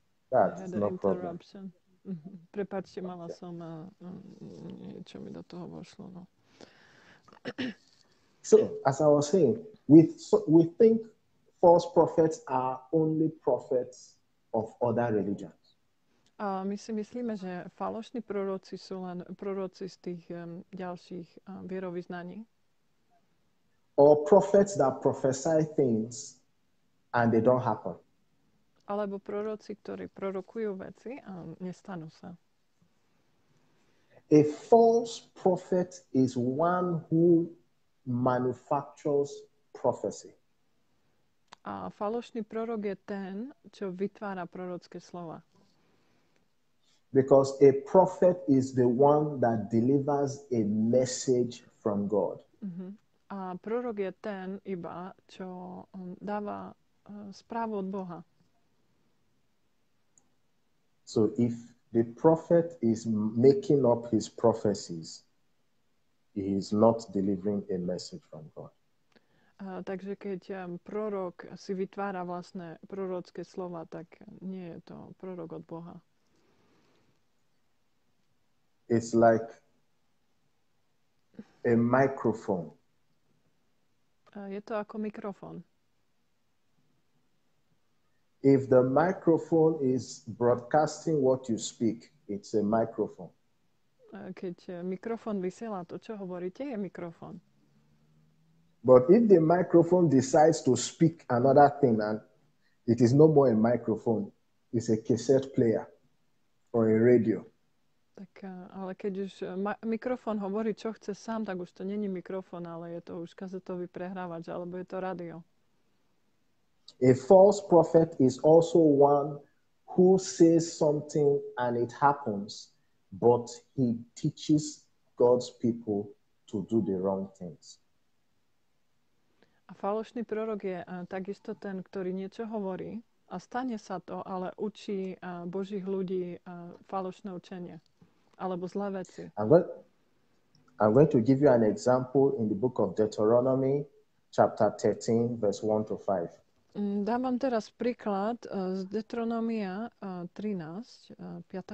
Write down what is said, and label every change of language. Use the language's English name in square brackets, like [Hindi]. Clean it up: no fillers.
[English] That's no problem. Interruption. [Slovak] Prepáčte, mala som niečo mi do toho vošlo. No. [English] So, as I was saying, we think false prophets are only prophets of other religions. [Slovak] A my si myslíme, že falošní proroci sú len proroci z tých ďalších vierovyznaní. [English] Or prophets that prophesy things and they don't happen. [Slovak] Alebo proroci, ktorí prorokujú veci a nestanú sa. [English] A false prophet is one who manufactures prophecy. [Slovak] A falošný prorok je ten, čo vytvára prorocké slova. [English] Because a prophet is the one that delivers a message from God. [Slovak] A prorok je ten iba, čo dáva správu od Boha. [English] So if the prophet is making up his prophecies, he is not delivering a message from God. [Slovak] Takže keď prorok si vytvára vlastné prorocké slova, tak nie je to prorok od Boha. [English] It's like a microphone. [Slovak] Je to ako mikrofón. [English] If the microphone is broadcasting what you speak, it's a microphone. [Slovak] Keď mikrofón vysiela to, čo hovoríte, je mikrofón. [English] But if the microphone decides to speak another thing and it is no more a microphone, it's a cassette player or a radio. [Slovak] Tak, ale keď už mikrofón hovorí, čo chce sám, tak už to není mikrofón, ale je to už kazetový prehrávač, alebo je to rádio. [English] A false prophet is also one who says something and it happens, but he teaches God's people to do the wrong things. [Slovak] A falošný prorok je takisto ten, ktorý niečo hovorí a stane sa to, ale učí Božích ľudí falošné učenie. alebo zlé veci. [English] I'm going to give you an example in the book of Deuteronomy, chapter 13, verse 1 to 5. [Slovak] Dám vám teraz príklad z Deuteronomia 13, 5.